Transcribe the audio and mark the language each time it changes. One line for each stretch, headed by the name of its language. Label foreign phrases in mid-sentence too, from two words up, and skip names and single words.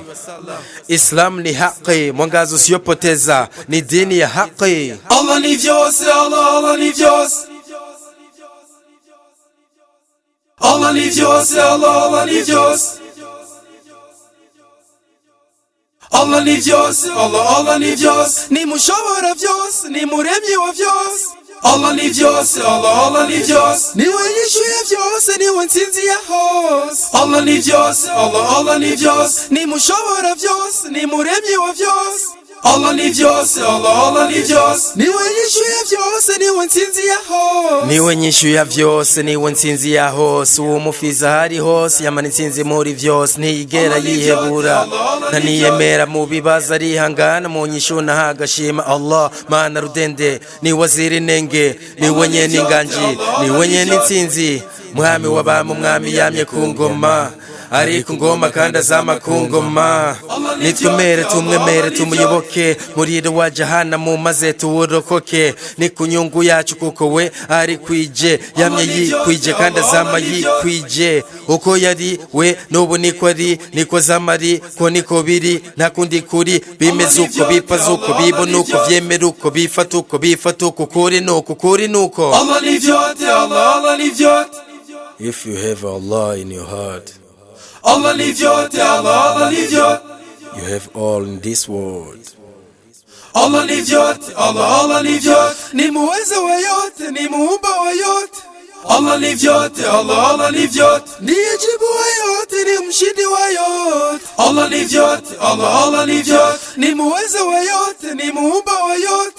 Swahili: Islam ni haki, mwangazo usiyopoteza, ni dini ya haki. Allah ni vyote, Allah ni vyote. Allah ni vyote, Allah ni vyote. Allah ni vyote, Allah ni vyote.
Rundi: Ni mushobora vyose, ni muremyi wa vyose.
Swahili: Allah ni vyote, Allah ni vyote.
Rundi: Ni wenyishu ya vyose, ni wensinzi ya hose.
Swahili: Allah ni vyote, Allah ni vyote.
Rundi: Ni mushobora vyose, ni muremyi wa vyose.
Swahili: Allah ni vyote, Allah ni vyote.
Rundi: Ni wenyishu ya vyose, ni wensinzi ya hose. Ni wenyishu ya vyose, ni wensinzi ya hose. Umufiza hari hose, yamani nsinzi muri vyose. Niyigera yihebura na niyemera mu bibazo arihangana, mu nyishu na hagashima Allah mana rudende.
Swahili: Ni waziri nenge, ni wenye ninganji, ni wenye nitsinzi.
Rundi: Mwami wabami, mwami yamye ku ngoma, ari ku ngoma kandi azama ku ngoma. Nitwemere tumwemere tumuyoboke, muriro wa jahanamu maze tuwurokoke. Ni ku nyungu yacu kuko we ari kwije, yamye yikwije kandi azama yikwije. Uko yari we n'ubu niko ari, niko zamari, ko niko biri, nta kundi kuri. Bimeze uko, bipaze uko, bibona uko, vyemera uko, bifata uko, kuri nuko, kuri nuko.
Swahili: Allah ni vyote, Allah ni vyote.
English: If you have Allah in your heart,
Swahili: Allah ni vyote, Allah ni vyote.
English: You have all in this world.
Swahili: Allah ni vyote, Allah ni vyote. Ni muweza wa yote, ni muumba wa yote. Allah ni vyote, Allah ni vyote. Ndiye jibu wa yote, ni mshindi wa yote. Allah ni vyote, Allah ni vyote. Ni muweza wa yote, ni muumba wa yote.